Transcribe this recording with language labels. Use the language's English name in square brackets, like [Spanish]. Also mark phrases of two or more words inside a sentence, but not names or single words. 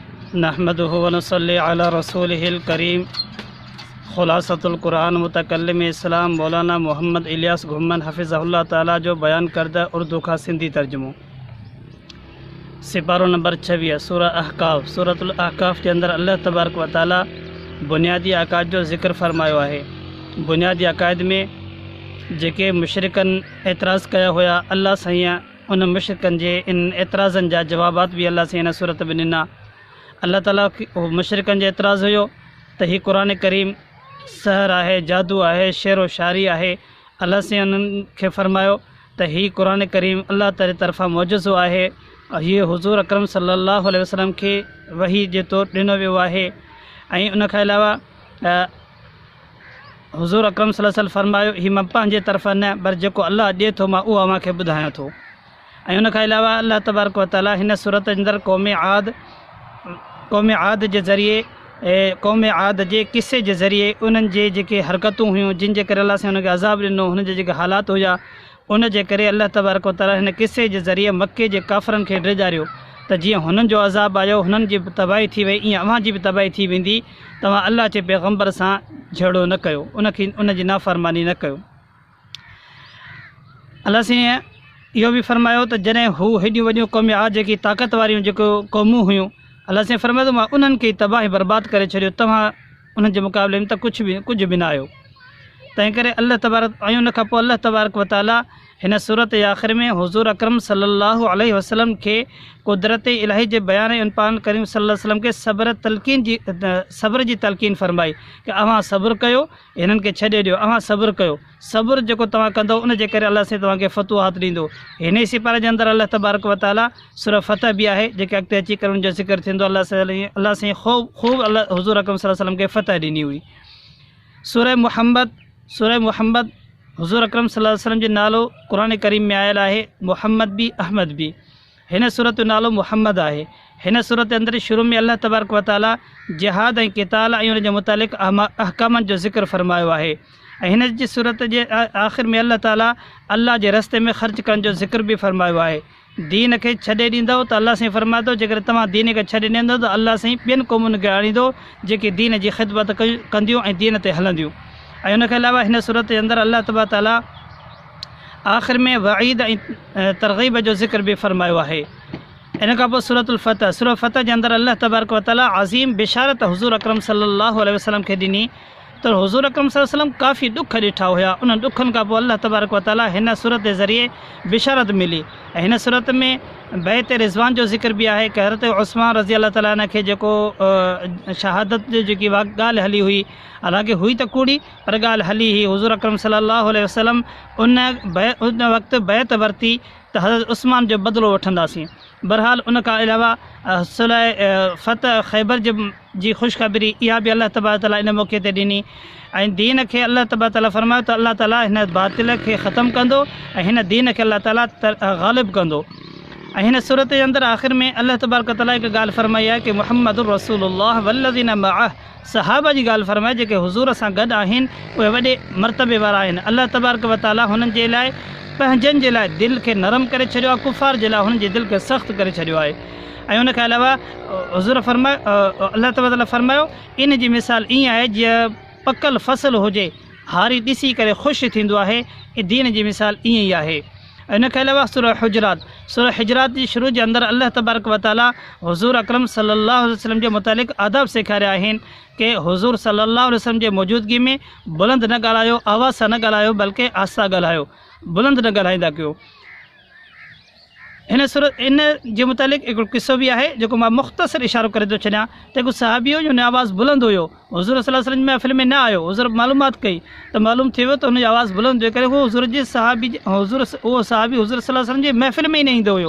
[Arabic] نحمده ونصلي على رسوله الكريم. [Sindhi] खुलासतुल कुरान मुतकल्लिम इस्लाम मौलाना मोहम्मद इलियास घुम्मन [Arabic] حفظه الله تعالى [Sindhi] जो बयान करदा उर्दू का सिंधी तर्जुमो। सिपारो नंबर 26 सूरह अहकाफ। सूरतुल अहकाफ के अंदर अल्लाह [Arabic] تبارك وتعالى [Sindhi] बुनियादी अक़ाइद जो ज़िक्र फरमायो है। बुनियादी अक़ाइद में जेके मुशरिकन एतराज़ कया हुआ अल्लाह साईं उन मुशरिकन जे इन एतराज़न जा जवाबात भी अल्लाह साईं इन सूरत में ॾिना। अल्लाह ताला मुशरिकन जो एतराज़ हुयो त ही क़ुरान करीम सहर है, जादू है, शेर व शायरी है। अल्लाह साईं उन्हनि खे फरमायो त ही क़ुरान करीम अल्लाह ताला तरफ़ां मौजज़ो है। ये हुज़ूर अकरम [Arabic] صلى الله عليه وسلم [Sindhi] के वही जे तौर ॾिनो वियो आहे। ऐं उन खां अलावा हुज़ूर अकरम [Arabic] صلى الله عليه وسلم [Sindhi] फरमायो ही मां पंहिंजे तरफ़ां न पर जेको अल्लाह ॾिए थो मां उहो अव्हांखे ॿुधायां थो। ऐं उन खां अलावा अल्लाह [Arabic] تبارك وتعالى [Sindhi] हिन सूरत जे अंदरि क़ौम आद जे ज़रिए क़ौम आद जे किस्से जे ज़रिए उन्हनि जे जेके हरकतूं हुयूं जिन जे करे अल्लाह सां उनखे अज़ाब ॾिनो, हुन जे जेके हालात हुआ उन जे करे अल्लाह [Arabic] تبارك وتعالى [Sindhi] हिन किस्से जे ज़रिए मके जे काफ़रनि खे ड्रिॼारियो त जीअं हुननि जो अज़ाब आयो, हुननि जी बि तबाही थी वई, ईअं अव्हां जी बि तबाही थी वेंदी। तव्हां अल्लाह जे पैगम्बर सां झेड़ो न कयो, उन जी नाफ़रमानी न कयो। अल्लाह साईं इहो बि फरमायो त जॾहिं हू हेॾियूं वॾियूं क़ौम आद जेकी ताक़त वारियूं जेको क़ौमूं हुयूं, अल्लाह साईं फरमायो मां उन्हनि खे तबाही बर्बाद करे छॾियो, तव्हां उन्हनि जे मुक़ाबले में त कुझु बि न आहियो। तंहिं करे अल्लाह तबारक ऐं उन खां पोइ अल्लाह [Arabic] تبارك وتعالى [Sindhi] हिन सूरत जे आख़िर में हुज़ूर अकरम [Arabic] صلى الله عليه وسلم [Sindhi] खे कुदरत इलाही जे बयान ऐं पान करीम [Arabic] صلى الله عليه وسلم [Sindhi] के सब्र जी तलक़ीन फरमाई कि अव्हां सब्र कयो, हिननि खे छॾे ॾियो, अव्हां सब्र कयो। सब्र जेको तव्हां कंदो उन जे करे अल्लाह साईं तव्हांखे फतूहात ॾींदो। हिन ई सिपारे जे अंदरि अल्लाह [Arabic] تبارك وتعالى [Sindhi] सूरह फतह बि आहे जेके अॻिते अची करे उनजो ज़िक्र थींदो। अल्लाह साईं ख़ूब अल्लाह हुज़ूर अकरम [Arabic] صلى الله عليه وسلم [Sindhi] खे फतह ॾिनी हुई। सूरह मुहम्मद हुज़ूर अकरम [Arabic] صلى الله عليه وسلم [Sindhi] जो नालो क़ुरान करीम में आयल है, मोहम्मद भी अहमद भी। हिन सूरत जो नालो मोहम्मद है। हिन सूरत के अंदर शुरू में अल्लाह [Arabic] تبارك وتعالى [Sindhi] जिहाद ऐं क़िताल ऐं उन जे मुतालिक़ अहकामनि जो ज़िक्र फरमायो आहे। ऐं हिन जी सूरत जे आख़िर में अल्लाह ताला अल्लाह जे रस्ते में ख़र्च करण जो ज़िक्र भी फरमायो आहे। दीन के छॾे ॾींदव त अल्लाह साईं फरमाए थो जेकर तव्हां दीन के छॾे ॾींदव त अल्लाह साईं ॿियनि क़ौमुनि खे आणींदो जेके दीन जी ख़िदमत कंदियूं ऐं दीन ते हलंदियूं। ऐं उन खां अलावा हिन सूरत जे अंदरि अल्लाह [Arabic] تبارك وتعالى [Sindhi] आख़िर में वईद ऐं तरग़ीब जो ज़िक्र भी फरमायो आहे। इन खां पोइ सूरतुल फतह। सूरह फतह जे अंदरि अल्लाह [Arabic] تبارك وتعالى [Sindhi] अज़ीम बिशारत हुज़ूर अकरम [Arabic] صلى الله عليه وسلم [Sindhi] खे ॾिनी त हुज़ूर अकरम [Arabic] صلى الله عليه وسلم [Sindhi] काफ़ी ॾुख ॾिठा हुआ। उन ॾुखनि खां पोइ अल्लाह [Arabic] تبارك وتعالى [Sindhi] हिन सूरत जे ज़रिए बिशारत मिली। ऐं हिन सूरत में बैत रिज़वान जो ज़िक्र भी आहे कि हज़रत उस्मान [Arabic] رضي الله تعالى عنه [Sindhi] खे जेको शहादत जो जेकी ॻाल्हि हली हुई, हालांकि हुई त कूड़ी पर ॻाल्हि हली हुई, हुज़ूर अकरम [Arabic] صلى الله عليه وسلم [Sindhi] उन वक़्तु बैत वरिती त हज़रत उस्मान जो बदिलो वठंदासीं। बहरहाल उन खां अलावा सुलह फतह ख़ैबर जी ख़ुशख़बरी इहा बि अल्लाह [Arabic] تبارك تعالى [Sindhi] इन मौक़े ते ॾिनी। ऐं दीन खे अल्लाह [Arabic] تبارك تعالى [Sindhi] फरमायो त अल्लाह ताला हिन बातिल खे ख़तमु कंदो ऐं हिन दीन खे अल्लाह ताला ग़ालिब कंदो। ऐं हिन सूरत जे अंदरि आख़िर में अल्लाह [Arabic] تبارك تعالى [Sindhi] हिकु ॻाल्हि फरमाई आहे कि [Arabic] محمد رسول الله والذين معه, [Sindhi] सहाबा जी ॻाल्हि फरमाए जेके हुज़ूर सां गॾु आहिनि उहे वॾे मर्तबे वारा आहिनि। अल्लाह [Arabic] تبارك وتعالى [Sindhi] हुननि जे लाइ पंहिंजनि जे लाइ दिलि खे नरम करे छॾियो आहे, कुफ़ार जे लाइ हुननि जे दिलि खे सख़्तु करे छॾियो आहे। ऐं उन खां अलावा हुज़ूर फरमायो अल्लाह [Arabic] تبارك تعالى [Sindhi] फरमायो इन जी मिसाल ईअं आहे जीअं पकल फ़सुलु हुजे, हारी ॾिसी करे ख़ुशि थींदो आहे, दीन जी मिसाल ईअं ई आहे। इन खां अलावा सूरह हुजरात जी शुरू जे अंदरि अल्लाह [Arabic] تبارك وتعالى [Sindhi] हुज़ूर अकरम [Arabic] صلى الله عليه وسلم [Sindhi] जे मुतालिक़ आदाब सेखारिया आहिनि कि हुज़ूर [Arabic] صلى الله عليه وسلم [Sindhi] जे मौजूदगी में बुलंद न ॻाल्हायो, आवाज़ सां न ॻाल्हायो, बल्कि आहिस्ता ॻाल्हायो, बुलंद न ॻाल्हाईंदा कयो। इन जे मुतालिक़ हिकिड़ो किस्सो बि आहे जेको मां मुख़्तसर इशारो करे थो छॾियां त हिकु सहाबी हुओ हुनजो आवाज़ बुलंद हुयो, हुज़ूर [Arabic] صلى الله عليه وسلم [Sindhi] महफ़िल में न आयो, हुज़ूर मालूमात कई त मालूम थी वियो त हुनजी आवाज़ बुलंद हुई करे उहो उहो सहाबी हुज़ूर [Arabic] صلى الله عليه وسلم [Sindhi] जी महफ़िल में ई न ईंदो हुयो।